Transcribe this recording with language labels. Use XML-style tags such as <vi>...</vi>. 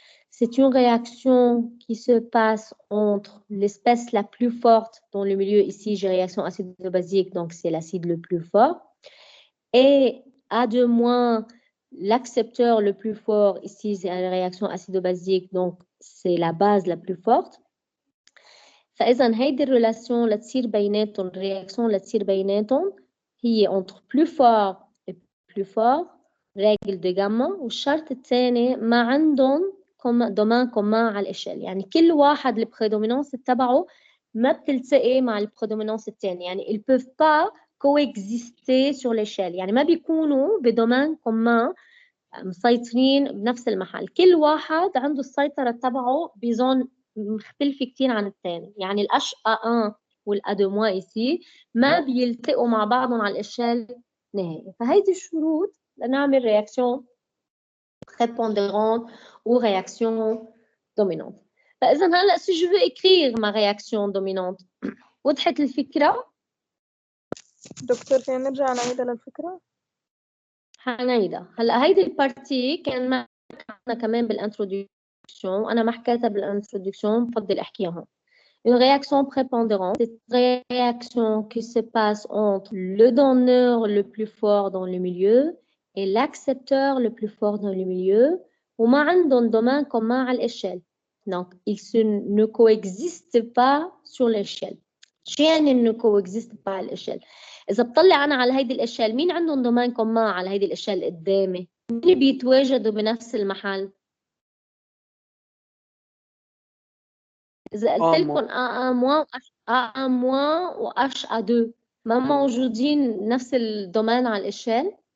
<fr>C'est une réaction qui se passe entre l'espèce la plus forte dans le milieu. Ici, j'ai réaction acido-basique, donc c'est l'acide le plus fort. Et A2-, l'accepteur le plus fort, ici, c'est la réaction acido-basique, donc c'est la base la plus forte.</fr> <ar>فإذا هيدي الريلاسيون اللي تصير بيناتهم الرياكسيون اللي تصير بيناتهم هي</ar> <fr>entre plus fort et plus fort règle de gamma.</fr> <ar>والشرط الثاني ما عندهم دومين كومان على الإشل، يعني كل واحد البريدومينانس تبعه ما بتلتقي مع البريدومينانس الثاني، يعني</ar> <fr>ils peuvent pas coexister sur l'échelle،</fr> <ar>يعني ما بيكونوا بدومين كومان مسيطرين بنفس المحل، كل واحد عنده السيطرة تبعه بزون مختلفة كتير عن الثاني. يعني الأش A1 والA2- ici ما بيلتقوا مع بعضهم على الإشل نهائي. فهيدي الشروط لنعمل رياكسيون</ar> <fr>prépondérante ou réaction dominante. فإذا هلا si je veux écrire ma réaction dominante</fr> <ar>وضحت الفكرة؟ دكتور فينا نرجع نعيدها للفكرة؟ حنعيدها. هلا هيدي البارتي كان معنا كمان بالانترودكسيون، أنا ما حكيتها بالانترودكسيون، بفضل أحكيها هون.</ar> <fr>Une réaction prépondérante, c'est une réaction qui se passe entre le donneur le plus fort dans le milieu et l'accepteur le plus fort dans le milieu,</fr> <ar>وما عندهم</ar> <fr>domaine commun à l'échelle. Donc, ils ne coexistent pas sur l'échelle.</fr> <ar>شو يعني</ar> <fr>ne coexistent pas à l'échelle؟</fr> <ar>إذا بطلع أنا على هيدي الإشل، مين عندهم domaine commun على هيدي الإشل قدامي؟ مين اللي بيتواجدوا بنفس المحل؟ إذا قلت لكم A1- و HA2 ما موجودين نفس الدومين على الإشل؟</ar>